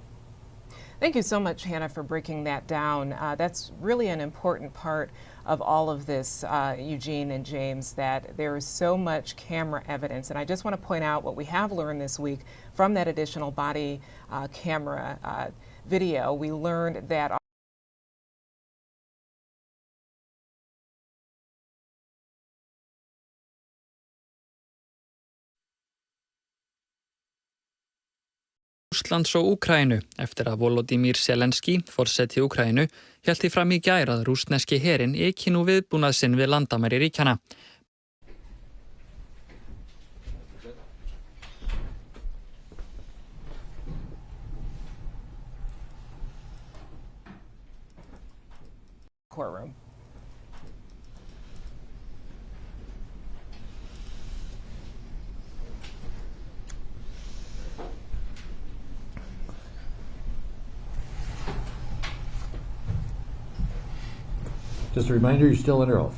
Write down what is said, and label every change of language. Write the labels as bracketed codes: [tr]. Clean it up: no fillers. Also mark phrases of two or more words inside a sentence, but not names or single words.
[en] Thank you so much, Hannah, for breaking that down. That's really an important part of all of this, Eugene and James, that there is so much camera evidence. And I just want to point out what we have learned this week from that additional body camera video. We learned that [is] Rússlands og Úkraínu eftir að Volodymyr Zelenski, forseti Úkraínu, hélt því fram í gær að rússneski herinn yki nú viðbúnað sinn við landamæri ríkjanna. [en] Courtroom. Just a reminder, you're still under oath.